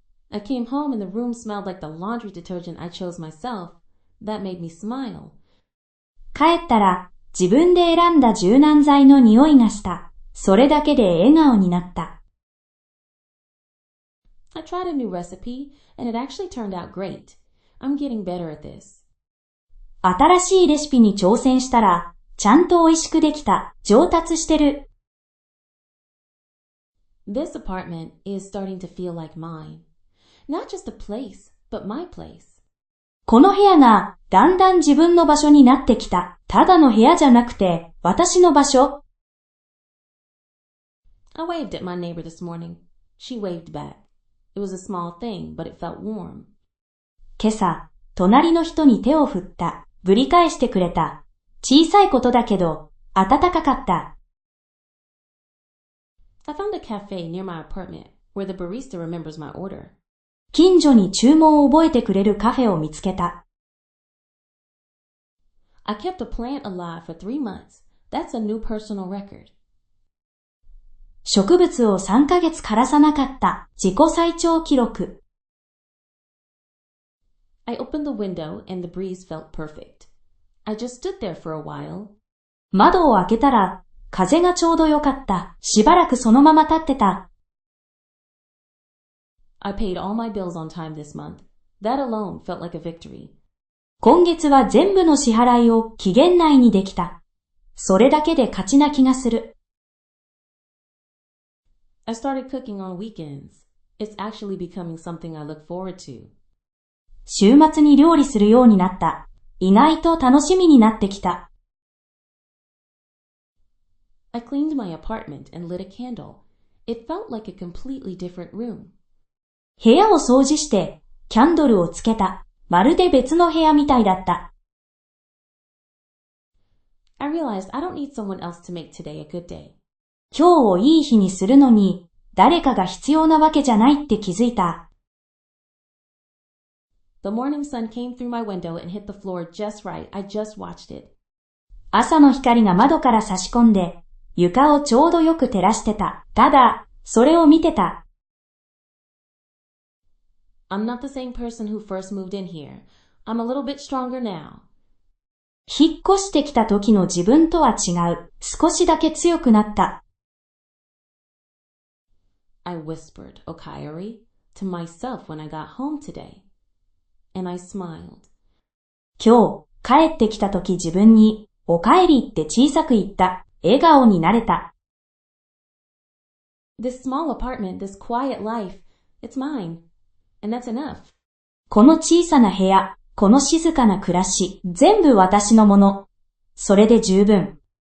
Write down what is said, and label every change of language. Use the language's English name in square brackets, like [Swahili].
[English] I came home and the room smelled like the laundry detergent I chose myself. That made me smile. [Japanese] 帰ったら自分で選んだ柔軟剤の匂いがした。それだけで笑顔になった。 [English] I tried a new recipe, and it actually turned out great. I'm getting better at this. [Japanese] 新しいレシピに挑戦したら、ちゃんと美味しくできた。上達してる。 [English] This apartment is starting to feel like mine. Not just a place, but my place. [Japanese] この部屋がだんだん自分の場所になってきた。ただの部屋じゃなくて、私の場所。 [English] I waved at my neighbor this morning. She waved back.It was a small thing, but it felt warm. [Japanese] 今朝、隣の人に手を振った。ぶり返してくれた。小さいことだけど、暖かかった。 [English] I found a cafe near my apartment where the barista remembers my order. [Japanese] 近所に注文を覚えてくれるカフェを見つけた。 [English] I kept a plant alive for 3 months. That's a new personal record. [Japanese] 植物を3ヶ月枯らさなかった。自己最長記録。 [English] I opened the window and the breeze felt perfect. I just stood there for a while. [Japanese] 窓を開けたら、風がちょうどよかった。しばらくそのまま立ってた。 [English] I paid all my bills on time this month. That alone felt like a victory. [Japanese] 今月は全部の支払いを期限内にできた。それだけで勝ちな気がする。 [English] I started cooking on weekends. It's actually becoming something I look forward to. [Japanese] 週末に料理するようになった。意外と楽しみになってきた。 [English] I cleaned my apartment and lit a candle. It felt like a completely different room. [Japanese] 部屋を掃除して、キャンドルをつけた。まるで別の部屋みたいだった。 [English] I realized I don't need someone else to make today a good day. [Japanese] 今日をいい日にするのに、誰かが必要なわけじゃないって気づいた。 [English] The morning sun came through my window and hit the floor just right. I just watched it. [Japanese] 朝の光が窓から差し込んで、床をちょうどよく照らしてた。ただ、それを見てた。 [English] I'm not the same person who first moved in here. I'm a little bit stronger now. [Japanese] 引っ越してきた時の自分とは違う。少しだけ強くなった。 [English] I whispered, "Okayori," to myself when I got home today. And I smiled. [Japanese] 今日、帰ってきた時自分に、おかえりって小さく言った。笑顔になれた。 [English] This small apartment, this quiet life, it's mine. And that's enough. [Japanese] この小さな部屋、この静かな暮らし、全部私のもの。それで十分。